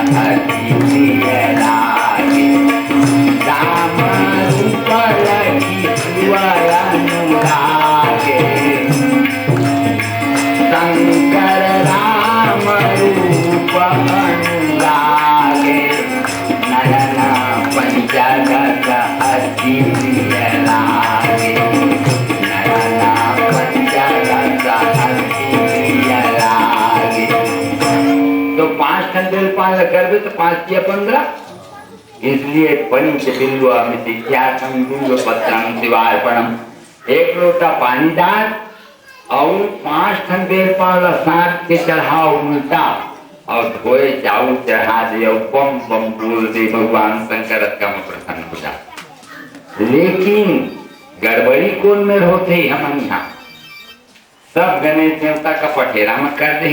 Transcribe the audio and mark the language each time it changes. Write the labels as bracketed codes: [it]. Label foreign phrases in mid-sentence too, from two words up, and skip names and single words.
[awa] लागे राम रूप लखी शिव अनुरागे शंकर राम रूप अनुरागे नयन पंचदश लागे नयन पंचदश लागे। [hne] तो 5 ठन बेलपान करबे तो 5 या 15, इसलिए [sa] पंच बिल्व अमित्यात्म बिल्व पत्रम शिवार्पणम, [hne] 1 लोटा पानी डाल और 5 ठन बेलपान साथ के चढ़ाओ उल्टा और धोए चावल चढ़ा दे और बम बम बोल दे, भगवान शंकर का प्रसन्न हो जा। लेकिन गड़बड़ी कौन में होते ही हम यहाँ सब गणेश देवता का पठेरा में कर दे